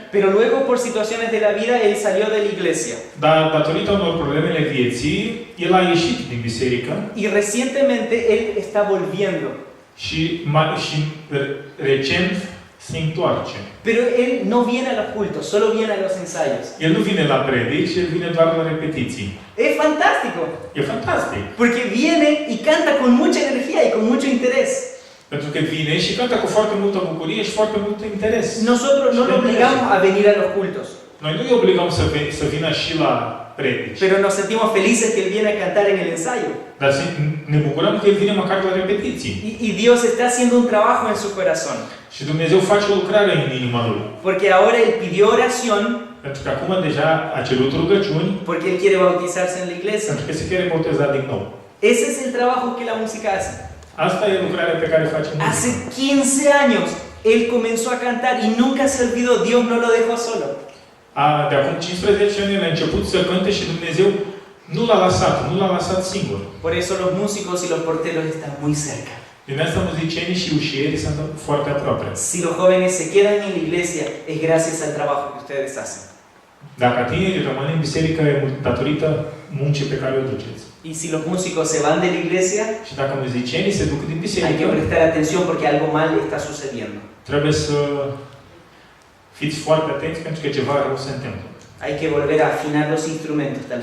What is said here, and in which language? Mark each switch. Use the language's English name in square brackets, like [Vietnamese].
[Spanish] Pero luego por situaciones de la vida él salió de la iglesia. [Romanian] dar datorită unor problemele vieții, el a ieșit din biserică [Spanish] Y recientemente él está volviendo. [Romanian] și recent se întoarce. [Spanish] Pero él no viene a los cultos, solo viene a los ensayos. [Romanian] El nu vine la predici, el vine doar la repetiții. [Spanish] Es fantástico, [Romanian] E fantastic. [Spanish] porque viene y canta con mucha energía y con mucho interés. [Romanian] Pentru că vine și cântă cu foarte multă bucurie și foarte mult interes. [Spanish] Nosotros no lo obligamos a venir a los cultos, [Romanian] Noi nu îi obligăm să vină și la predici, [Spanish] pero nos sentimos felices que él viene a cantar en el ensayo. [Romanian] dar ne bucurăm că el vine măcar la repetiții. [Spanish] Y Dios está haciendo un trabajo en su corazón, [Romanian] Și Dumnezeu face o lucrare în inima lui. [Spanish] porque ahora él pidió oración, [Romanian] Pentru că acum deja a cerut rugăciuni, [Spanish] porque él quiere bautizarse en la iglesia. [Romanian] pentru că se [Spanish] quiere [Romanian] boteza din nou. [Spanish] Ese es el trabajo que la música hace. [Romanian] Asta e lucrarea pe care face muzica. [Spanish] Hace 15 años él comenzó a cantar y nunca se olvidó, Dios no lo dejó solo. [Romanian] De acum 15 ani el a început să cânte și Dumnezeu nu l-a lăsat singur. [Spanish] Por eso los músicos y los porteros están muy cerca. [Romanian] Din asta muzicienii și ușierii sunt foarte aproape. [Spanish] Si los jóvenes se quedan en la iglesia, es gracias al trabajo que ustedes hacen. [Romanian] Dacă tinerii rămân în biserică, e datorită muncii pe care o duceți. [Spanish] Y si los músicos se van de la iglesia, [Romanian] Și dacă muzicienii se duc din [Spanish] hay que [Romanian] biserică, [Spanish] prestar atención porque algo mal está sucediendo. [Romanian] trebuie să fiți foarte atenți pentru că ceva rău se întâmplă. [Spanish] Hay que volver a afinar los instrumentos tal